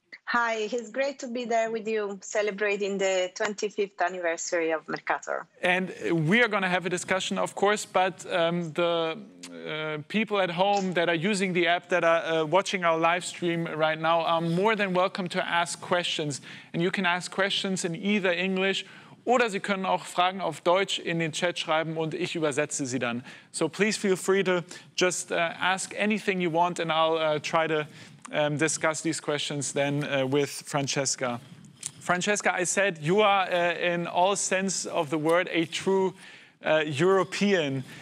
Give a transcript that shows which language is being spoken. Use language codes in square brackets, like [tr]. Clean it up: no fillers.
[en] Hi, it's great to be there with you, celebrating the 25th anniversary of Mercator. And we are going to have a discussion, of course, but the people at home that are using the app, that are watching our live stream right now, are more than welcome to ask questions. And you can ask questions in either English, [de] oder Sie können auch Fragen auf Deutsch in den Chat schreiben und ich übersetze sie dann. [en] So please feel free to just ask anything you want, and I'll try to discuss these questions then with Francesca. Francesca, I said you are, in all sense of the word, a true European.